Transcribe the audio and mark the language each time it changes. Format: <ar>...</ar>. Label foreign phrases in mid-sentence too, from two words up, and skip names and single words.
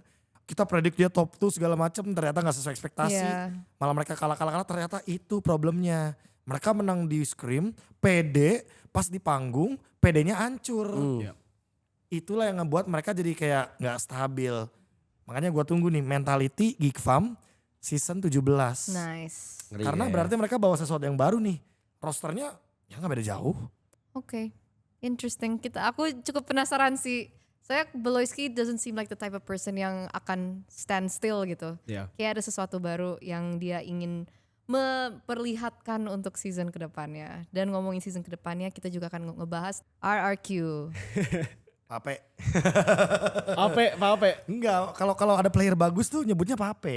<id>Kita predik dia top 2 segala macam, ternyata nggak sesuai ekspektasi. Iya. Malah mereka kalah ternyata itu problemnya. Mereka menang di scrim, PD, pas di panggung, PD-nya hancur. Iya. Itulah yang ngebuat mereka jadi kayak nggak stabil. Makanya gue tunggu nih mentality Geek Fam season 17. Nice. Ngeri Karena ya. berarti mereka bawa sesuatu yang baru nih. Rosternya ya nggak beda jauh. Oke, interesting. Aku cukup penasaran sih.</id> <en>Saya Beloyski doesn't seem like the type of person</en> <id>yang akan</id> <en>stand still gitu.</en> <id>Iya. Kayak ada sesuatu baru yang dia ingin memperlihatkan untuk season kedepannya. Dan ngomongin season kedepannya, kita juga akan ngebahas RRQ. Pape. Pape. Enggak, kalau ada player bagus tuh nyebutnya Pape.</id>